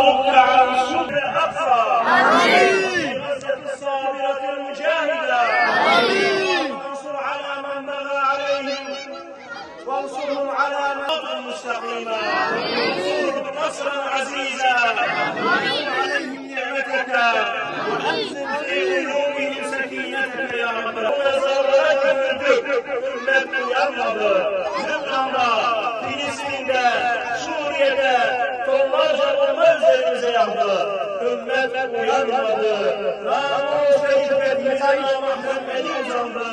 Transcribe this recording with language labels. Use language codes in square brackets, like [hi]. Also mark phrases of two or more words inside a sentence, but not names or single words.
[ar] ركعا سجدا أقصى غزة الصابرة المجاهدة وانصر على من بغى عليهم وانصرهم على نصرا مستقيما وانصرهم نصرا عزيزا وانزل عليهم نعمتك وانزل في قلوبهم سكينتك يا رب [tr] ümmet uyanmadı. Lübnan'da, Filistin'de, Suriye'de tonlarca bomba üzerimize yandı. Ümmet uyanmadı. Namus ve hikmetimize Muhammed'e uzandı.